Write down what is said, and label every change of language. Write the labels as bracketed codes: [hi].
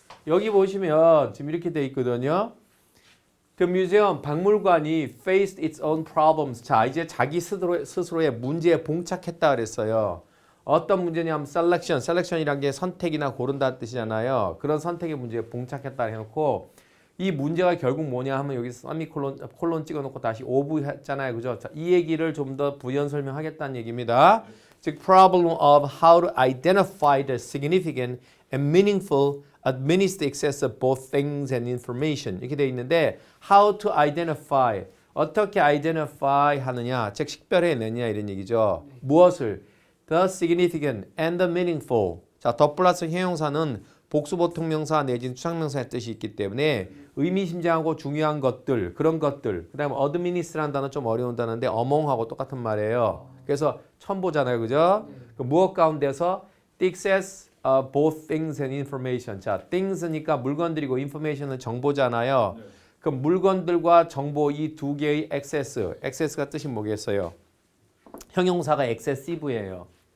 [ko] 여기 보시면 지금 이렇게 돼 있거든요. [en] The museum, [ko] 박물관이 [en] faced its own problems. [ko] 자, 이제 자기 스스로의 문제에 봉착했다 그랬어요. 어떤 문제냐면 selection이란 게 선택이나 고른다는 뜻이잖아요. 그런 선택의 문제에 봉착했다 해놓고 이 문제가 결국 뭐냐 하면 여기 세미콜론 찍어놓고 다시 오브 했잖아요. 그죠? 자, 이 얘기를 좀 더 부연 설명하겠다는 얘기입니다. 즉 [en] problem of how to identify the significant and meaningful amidst the excess of both things and information [ko] 이렇게 돼 있는데 [en] how to identify [ko] 어떻게 identify 하느냐 즉 식별해내냐 이런 얘기죠. 무엇을 [en] the significant and the meaningful [ko] 자, 더 플러스 형용사는 복수보통명사 내지는 추상명사의 뜻이 있기 때문에 의미심장하고 중요한 것들 그런 것들 그 다음에 administ라는 단어 좀 어려운 단어인데 among하고 똑같은 말이에요. 그래서 처음 보잖아요. 그죠? 그 무엇 가운데서 [en] the excess of both things and information [ko] 자, things니까 물건들이고 information은 정보잖아요. 그 물건들과 정보 이 두 개의 excess가 뜻이 뭐겠어요? 형용사가 excessive예요.